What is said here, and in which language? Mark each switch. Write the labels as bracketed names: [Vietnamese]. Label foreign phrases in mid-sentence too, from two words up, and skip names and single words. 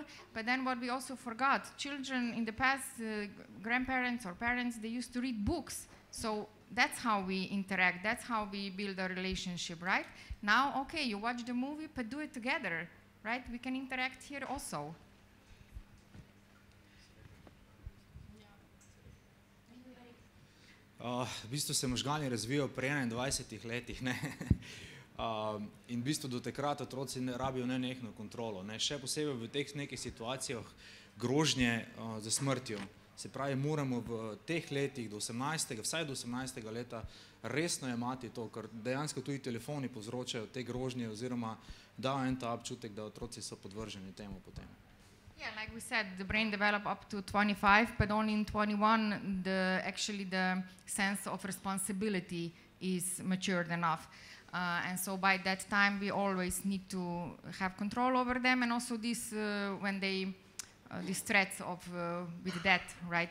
[English] But then what we also forgot, children in the past, grandparents or parents, they used to read books. So that's how we interact, that's how we build a relationship, right? Now, okay, you watch the movie, but do it together, right? We can interact here also. [Slovenian] V bistvu se možgani razvijajo pri 21 letih, ne? In v bistvu do takrat otroci rabijo nenehno kontrolo, ne? Še posebej v teh nekih situacijah grožnje za smrtjo. Se pravi, moramo v teh letih do 18. vsaj do 18. leta resno jemati to, ker dejansko tudi telefoni povzročajo te grožnje oziroma dajo en ta občutek, da otroci so podvrženi temu potem. [English] Yeah, like we said, the brain develops up to 25, but only in 21 actually the sense of responsibility is matured enough. And so by that time we always need to have control over them, and also this when they these threats of with death, right?